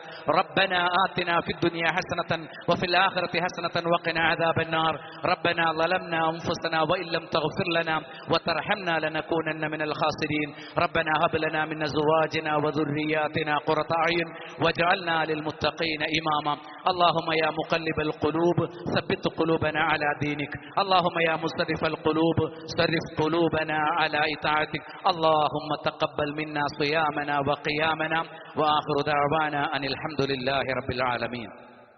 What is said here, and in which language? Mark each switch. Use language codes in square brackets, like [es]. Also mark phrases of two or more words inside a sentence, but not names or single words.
[ar] ربنا آتنا في الدنيا حسنة وفي الآخرة حسنة وقنا عذاب النار. ربنا ظلمنا أنفسنا وإن لم تغفر لنا وترحمنا لنكونن من الخاسرين. ربنا هب لنا من أزواجنا وذرياتنا قرة أعين واجعلنا للمتقين إماما. اللهم يا مقلب القلوب ثبت قلوبنا على دينك. اللهم يا مصرف القلوب صرف قلوبنا على إطاعتك. اللهم تقبل منا صيامنا وقيامنا وآخر دعوانا أن الحمد لله رب العالمين.